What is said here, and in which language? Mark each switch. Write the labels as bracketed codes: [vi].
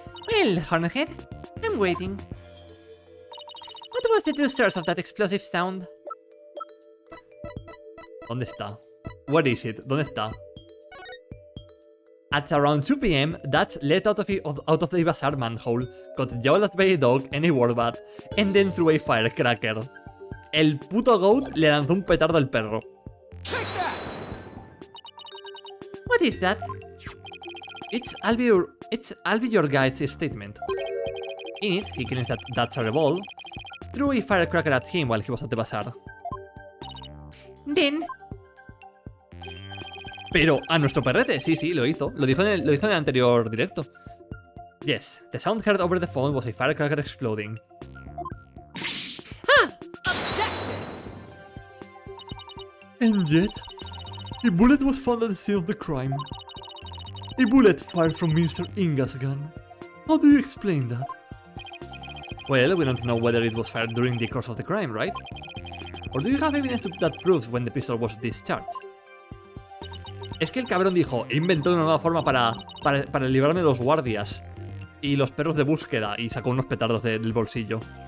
[en] Well, Hornhead, I'm waiting. What was the true source of that explosive sound? [es] ¿Dónde está? [en] Where is it? [es] ¿Dónde está? [en] At around 2 PM, Dutch let out of the bazaar manhole, got yelled at by a dog and a warbird, and then threw a firecracker. [es] El puto goat le lanzó un petardo al perro. [en] What is that? I'll be your guide's statement. In it, he claims that Dutch Rebel threw a firecracker at him while he was at the bazaar. Then... [es] Pero a nuestro perrete, sí, lo hizo. Lo dijo en el anterior directo. [en] Yes, the sound heard over the phone was a firecracker exploding. And yet, a bullet was found at the scene of the crime. A bullet fired from Mr. Inga's gun. How do you explain that? Well, we don't know whether it was fired during the course of the crime, right? Or do you have evidence that proves when the pistol was discharged? [es] Es que el cabrón dijo, he inventado una nueva forma para librarme de los guardias y los perros de búsqueda. Y sacó unos petardos del bolsillo.